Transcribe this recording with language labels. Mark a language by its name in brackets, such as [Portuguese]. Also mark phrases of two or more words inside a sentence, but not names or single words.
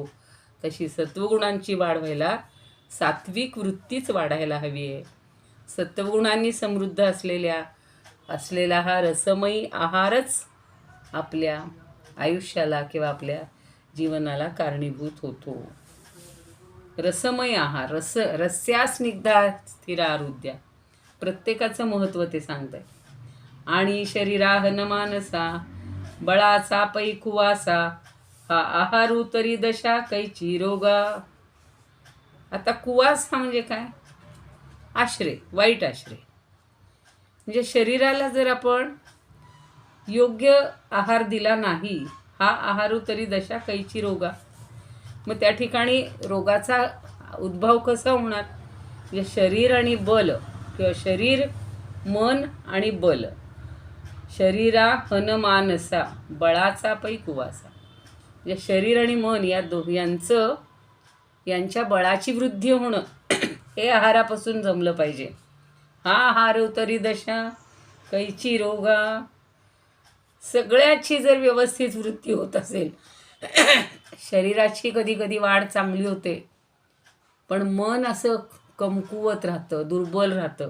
[Marathi] तशी सत्वगुणांची वाढ व्हायला सात्विक वृत्तीच वाढायला हवी आहे. सत्वगुणांनी समृद्ध असलेला हा रसमयी आहारच आपल्या आयुष्याला किंवा आपल्या जीवनाला कारणीभूत होतो. रसमय आहार, रस्या स्निग्धा स्थिरा आरुद्या, प्रत्येकाचं महत्त्व ते सांगत आहे. आणि शरीरा हनमानसा बळाचा पै कुवासा, हा आहारू तरी दशा कैची रोगा. आता कुवास हा म्हणजे काय? आश्रय, वाईट आश्रय. म्हणजे शरीराला जर आपण योग्य आहार दिला नाही, हा आहारू तरी दशा कैची रोगा. मग त्या ठिकाणी रोगाचा उद्भव कसा होणार? म्हणजे शरीर आणि बल किंवा शरीर, मन आणि बल. शरीरा हनमानसा बळाचा पै कुवासा, म्हणजे शरीर आणि मन यांच्या बळाची वृद्धी होणं हे आहारापासून जमलं पाहिजे. हा आहार तरी दशा कैची रोगा. सगळ्याची जर व्यवस्थित वृद्धी होत असेल, शरीराची कधी कधी वाढ चांगली होते, पण मन असं कमकुवत राहतं, दुर्बल राहतं.